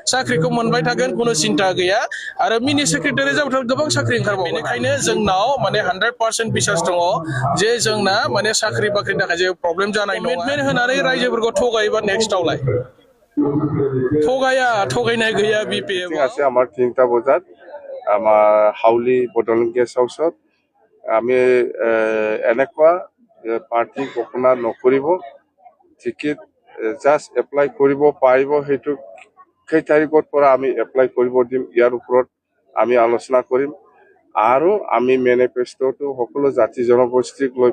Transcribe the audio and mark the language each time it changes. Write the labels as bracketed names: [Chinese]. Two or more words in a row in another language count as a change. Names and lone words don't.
[Bodo] साख्रिखौ मोनबाय थागोन कुनु सिन्ता गैया आरो मिनि सेक्रेटारि जाबाथ' गोबां साख्रि ओंखारबावो बेनिखायनो जोंनाव माने 100% बिसास दङ जे जोंना माने साख्रि बाख्रिनि थाखाय जेबो प्रब्लेम जानाय नङा कमिटमेन्ट होनानै रायजोफोरखौ थगायोबा नेक्स्टआवलाय थगायनाय गैया बिपिएफ [Assamese] আছে আমার 3টা বজাত আমার হাউলি বটলিং গেষ্ট হাউসত আমি এনেকুৱা পাৰ্টি ঘোষণা নকৰিব টিকেট [English] just apply [Assamese] কৰিব পাৰিব সেইটো কেই তাৰিখৰ পৰা আমি এপ্লাই কৰিব দিম ইয়াৰ ওপৰত আমি আলোচনা কৰিম আৰু আমি মেনিফেষ্টটো সকলো জাতি জনগোষ্ঠীক লৈ